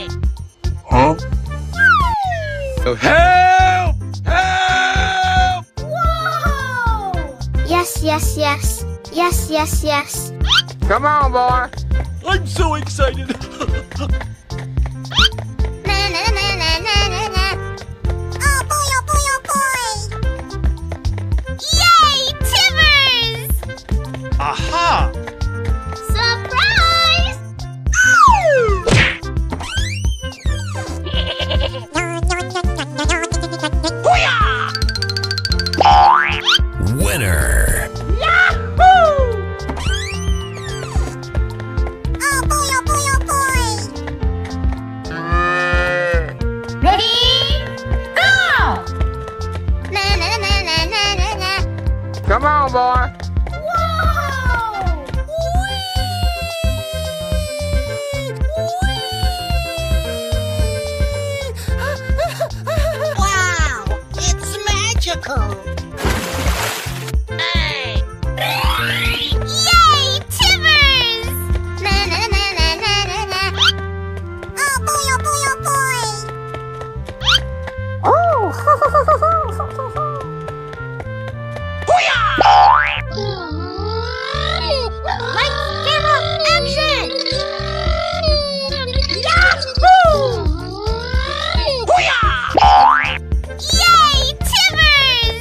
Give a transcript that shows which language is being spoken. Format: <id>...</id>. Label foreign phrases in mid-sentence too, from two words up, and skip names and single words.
<en>Huh? Oh, help! Help! Whoa! Yes, yes, yes. Yes, yes, yes. Come on, boy. I'm so excited! Na na na na na na na. Oh boy, oh boy, oh boy! Yay, Timbers! Aha! Surprise! Winner. Oh boy, oh boy, oh boy! Ready? Go! Na na na na na na na. Come on, boy. Whoa! Wow! It's magical! Hey! Yay! Timbers! Na na na na na na na. Oh boy, oh boy, oh boy! Oh! Lights, camera, action! Yahoo! Yay, Timbers!</en>